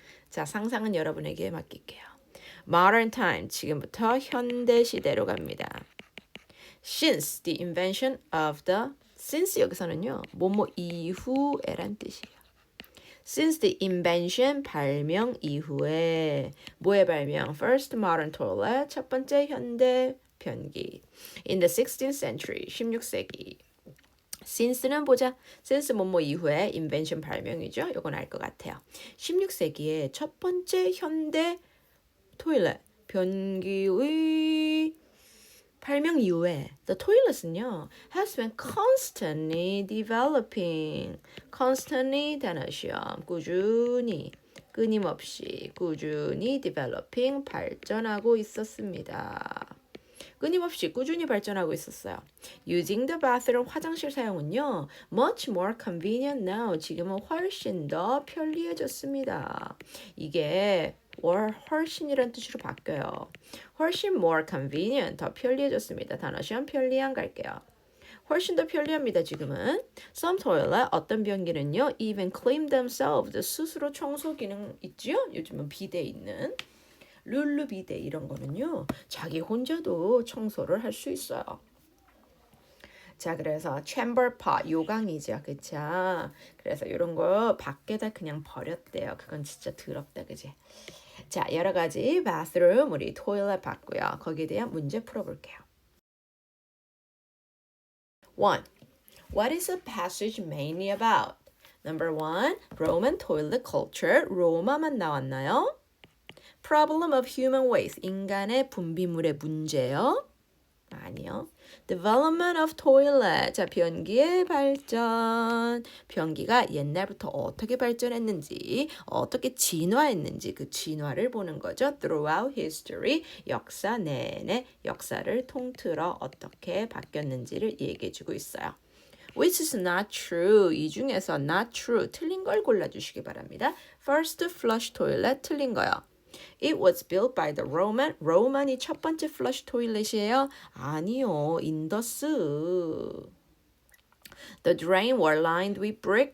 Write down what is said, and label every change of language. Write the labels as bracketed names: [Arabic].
[Korean] 자, 상상은 여러분에게 맡길게요. [English] Modern time, [Korean] 지금부터 현대 시대로 갑니다. [English] Since the invention of the, since [Korean] 여기서는요, 뭐뭐 이후에란 뜻이에요. [English] Since the invention, [Korean] 발명 이후에, 뭐의 발명? [English] First modern toilet, [Korean] 첫 번째 현대 변기. [English] In the 16th century, 16세기. [Korean] since는 보자. since 뭐뭐 이후에 invention 발명이죠. 이건 알 것 같아요. 16세기에 첫 번째 현대 토일렛 변기의 발명 이후에 the toilet은요 [English] has been constantly developing. [Korean] constantly 단어 시험 꾸준히 끊임없이 꾸준히 developing 발전하고 있었습니다. 끊임없이 꾸준히 발전하고 있었어요. [English] Using the bathroom, [Korean] 화장실 사용은요. [English] Much more convenient now. [Korean] 지금은 훨씬 더 편리해졌습니다. 이게 훨씬이란 뜻으로 바뀌어요. 훨씬 [English] more convenient, [Korean] 더 편리해졌습니다. 단어 시험 편리한 갈게요. 훨씬 더 편리합니다. 지금은. [English] Some toilet, [Korean] 어떤 변기는요. [English] Even clean themselves, [Korean] 스스로 청소 기능 있죠? 요즘은 비데 있는. 룰루 비데 이런 거는요. 자기 혼자도 청소를 할 수 있어요. 자, 그래서 chamber pot, 요강이죠. 그쵸? 그래서 이런 거 밖에다 그냥 버렸대요. 그건 진짜 더럽다. 그지? 자, 여러 가지 bathroom, 우리 toilet 봤고요. 거기에 대한 문제 풀어볼게요. 1. [English] What is the passage mainly about? Number 1. Roman toilet culture. [Korean] 로마만 나왔나요? [English] Problem of human waste. [Korean] 인간의 분비물의 문제요? 아니요. [English] Development of toilet. [Korean] 자, 변기의 발전. 변기가 옛날부터 어떻게 발전했는지, 어떻게 진화했는지 그 진화를 보는 거죠. [English] Throughout history. [Korean] 역사 내내 역사를 통틀어 어떻게 바뀌었는지를 얘기해주고 있어요. [English] Which is not true. [Korean] 이 중에서 [English] not true. [Korean] 틀린 걸 골라주시기 바랍니다. [English] First flush toilet. [Korean] 틀린 거요. [English] It was built by the Roman. [Korean] 로만이 첫 번째 flush toilet이에요? 아니요. 인더스. [English] The drain were lined with brick.